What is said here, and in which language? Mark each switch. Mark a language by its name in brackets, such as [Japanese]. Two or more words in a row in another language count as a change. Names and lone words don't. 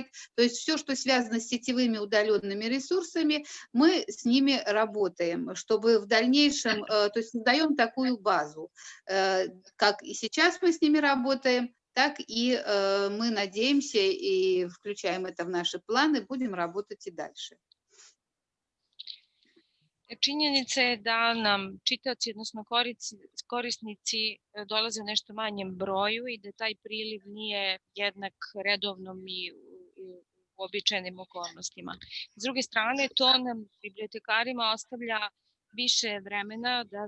[Russian] То есть все, что связано с сетевыми удаленными ресурсами, мы с ними работаем, чтобы в дальнейшем, то есть создаем такую базу. Как и сейчас мы с ними работаем, так и мы надеемся и включаем это в наши планы, будем работать и дальше. [Serbian] Činjenica je da nam čitaoci, odnosno korisnici dolaze u nešto manjem broju i da taj priliv nije jednak redovnom i u običajnim okolnostima. S druge strane, to nam bibliotekarima ostavlja više vremena da